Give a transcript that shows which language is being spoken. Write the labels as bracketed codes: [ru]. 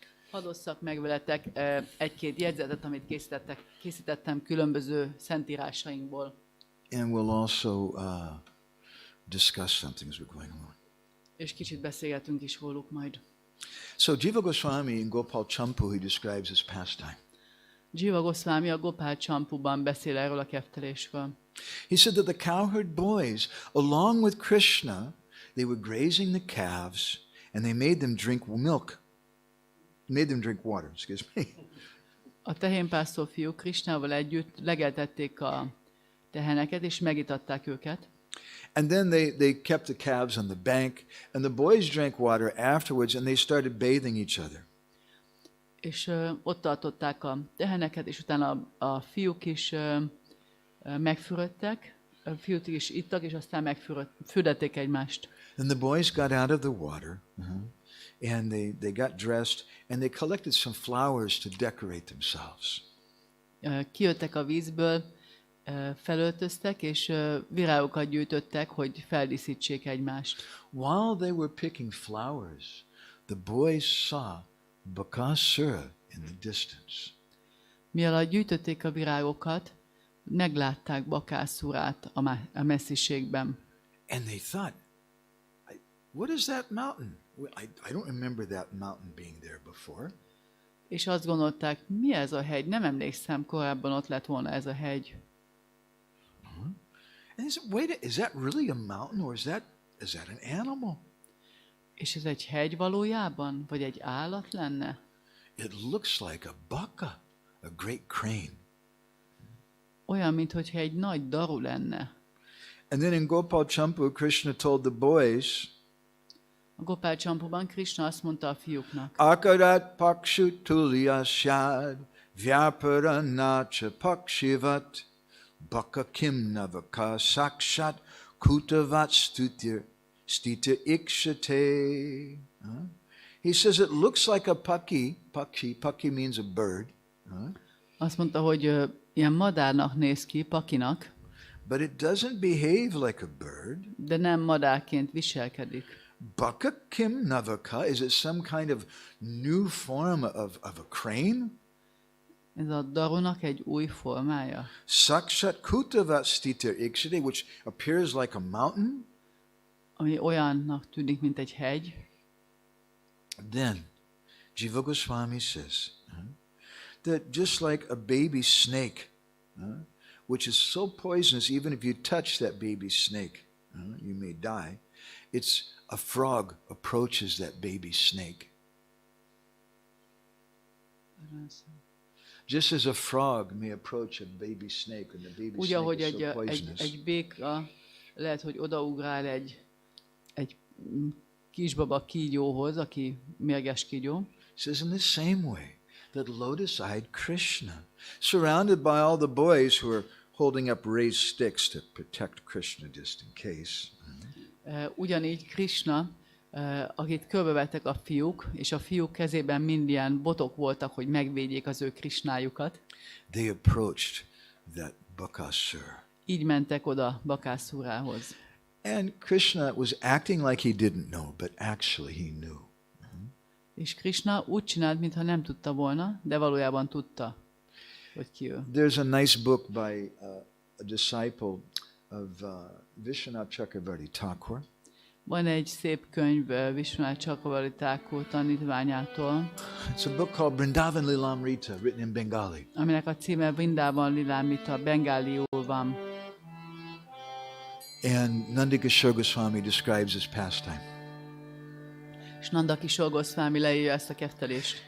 [hu] Hadd osszak meg veletek egy-két jegyzetet, amit készítettem különböző szentírásainkból. [en] And we'll also discuss some things we're going on. [hu] És kicsit beszélgetünk is róluk majd. [en] So Jiva Goswami in Gopal Champu, he describes his pastime. [hu] Jiva Goswami a Gopal Champuban beszél erről a keftelésről. [en] He said that the cowherd boys, along with Krishna, they were grazing the calves and they made them drink milk. Made them drink water, excuse me. [hu] A tehénpásztor fiúk Krishnával együtt legeltették a teheneket, és megitatták őket. [en] And then they kept the calves on the bank, and the boys drank water afterwards, and they started bathing each other. [hu] És ott tartották a teheneket, és utána a fiúk is megfürödtek, a fiúk is ittak, és aztán megfürdették egymást. [en] And the boys got out of the water, and they got dressed, and they collected some flowers to decorate themselves. [hu] Kijöttek a vízből, felöltöztek, és virágokat gyűjtöttek, hogy feldíszítsék egymást. [en] While they were picking flowers, the boys saw Bakasura in the distance. [hu] Mielőtt gyűjtötték a virágokat, meglátták Bakászurát a messziségben. [en] And they thought, what is that mountain? I don't remember that mountain being there before. [hu] És azt gondolták, mi ez a hegy? Nem emlékszem, korábban ott lett volna ez a hegy. [en] And they said, wait, is that really a mountain, or is that an animal? [hu] És ez egy hegy valójában? Vagy egy állat lenne? [en] It looks like a baka, a great crane. [hu] Olyan, mintha egy nagy daru lenne. [en] And then in Gopal Champu, Krishna told the boys, [hu] a Gopal Champuban Krishna azt mondta a fiúknak, [sa] Akarat pakshu tulyasyad, vyaparanacha pakshivat, baka kimnavaka sakshat, kutavat stita ikshate. [en] He says it looks like a paki means a bird. [hu] Azt mondta, hogy ilyen madárnak néz ki, pakinak, [en] but it doesn't behave like a bird. [hu] De nem madárként viselkedik. [sa] Baka kimnavaka, [en] is it some kind of new form of a crane? [hu] Ez a darunak egy új formája. [sa] Sakshat kutavat stita ikshate, [en] which appears like a mountain. [hu] Ami olyannak tűnik, mint egy hegy. [en] Then, Jiva Goswami says that just like a baby snake, which is so poisonous, even if you touch that baby snake, you may die. It's a frog approaches that baby snake. Just as a frog may approach a baby snake, and the baby snake is so poisonous. [hu] Egy béka lehet, hogy odaugrál egy kisbaba kígyóhoz, aki mérges kígyó. [en] Says in the same way that lotus-eyed Krishna, surrounded by all the boys who are holding up raised sticks to protect Krishna just in case. [hu] Ugyanígy Krishna, akit körbevettek a fiúk, és a fiúk kezében mind ilyen botok voltak, hogy megvédjék az ő Krishnájukat. [en] They approached that Bakasura. [hu] Így mentek oda Bakásurához. [en] And Krishna was acting like he didn't know, but actually he knew. [hu] És Krishna úgy csinált, mintha nem tudta volna, de valójában tudta, hogy ki ő. [en] There's a nice book by a disciple of Vishwanath Chakravarti Thakur. [hu] Van egy szép könyv Vishwanath Chakravarti Thakur tanítványától. [en] It's a book called Vrindávanából Amrita, written in Bengali. [hu] Aminek a címe Vrindávanából Amrita, bengáliul van. [en] And Nandakishore Goswami describes this pastime. [hu] És Nandakishore Goswami leírja ezt a keftelést.